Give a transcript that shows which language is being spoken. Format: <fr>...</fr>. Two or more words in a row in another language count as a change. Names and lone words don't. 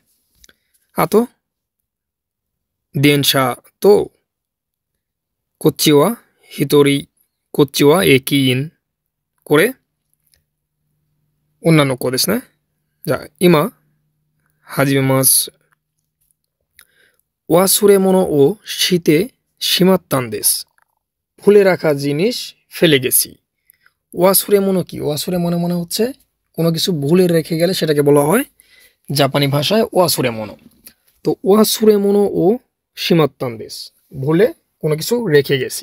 <ja>あと、電車と、こっちは一人、こっちは駅員。これ、女の子ですね。じゃあ、今、始めます。忘れ物をしてしまったんです。</ja> <bn>ভুলে রাখা জিনিস ফেলে গেছি।</bn> <ja>忘れ物</ja> <bn>কি? ওয়াসুরে মনে মনে হচ্ছে কোনো কিছু ভুলে রেখে গেলে সেটাকে বলা হয় জাপানি ভাষায়</bn> <ja>忘れ物.</ja> <bn>তো</bn> <ja>忘れ物をしてしまったんです,</ja> <bn>ভুলে কোনো কিছু রেখে গেছি।</bn>